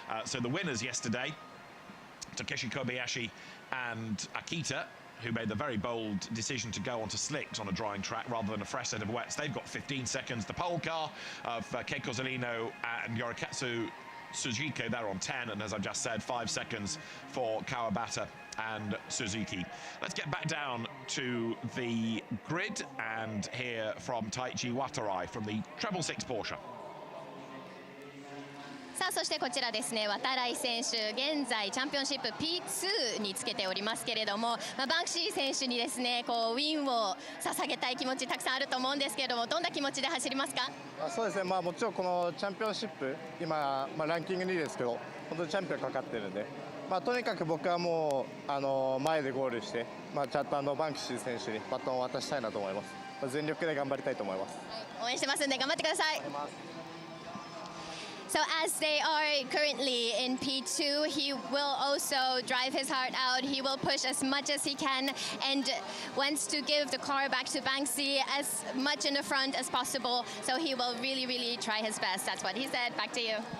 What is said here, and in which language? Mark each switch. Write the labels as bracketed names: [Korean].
[English] So the winners yesterday, Takeshi Kobayashi and Akita, who made the very bold decision to go onto slicks on a drying track rather than a fresh set of wets. They've got 15 seconds. The pole car of Keiko Zolino and Yorikatsu Suzuki, they're on 10, and as I've just said, 5 seconds for Kawabata and Suzuki. Let's get back down to the grid and hear from Taichi Watarai from the Treble Six Porsche. [Japanese] さあそしてこちらですね、渡来選手、現在チャンピオンシップ P2 につけておりますけれども、バンクシー選手にですね、こうウィンを捧げたい気持ちたくさんあると思うんですけれども、どんな気持ちで走りますか？そうですね、もちろんこのチャンピオンシップ、今、ランキング2位ですけど、本当にチャンピオンかかってるんで、とにかく僕はもう前でゴールして、ちゃんとバンクシー選手にバトンを渡したいなと思います。全力で頑張りたいと思います。応援してますんで頑張ってください。 [English] So as they are currently in P2, he will also drive his heart out. He will push as much as he can and wants to give the car back to Banksy as much in the front as possible. So he will really, really try his best. That's what he said. Back to you.